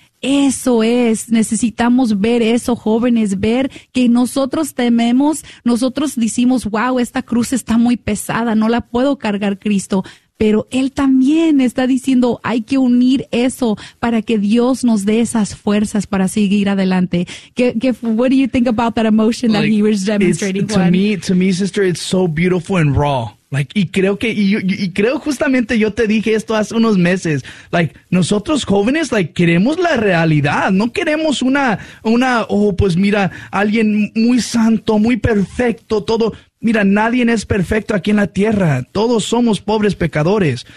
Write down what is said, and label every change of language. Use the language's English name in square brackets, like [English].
[Spanish] Eso es, necesitamos ver eso, jóvenes, ver que nosotros tememos, nosotros decimos, wow, esta cruz está muy pesada, no la puedo cargar, Cristo. Pero él también está diciendo, hay que unir eso para que Dios nos dé esas fuerzas para seguir adelante. [English] What do you think about that emotion, like, that he was demonstrating? To me, sister, it's so beautiful and raw. [Spanish] Like, y creo justamente yo te dije esto hace unos meses. Like, nosotros jóvenes, like, queremos la realidad. No queremos pues mira, alguien muy santo, muy perfecto, todo. Mira, nadie es perfecto aquí en la tierra. Todos somos pobres pecadores.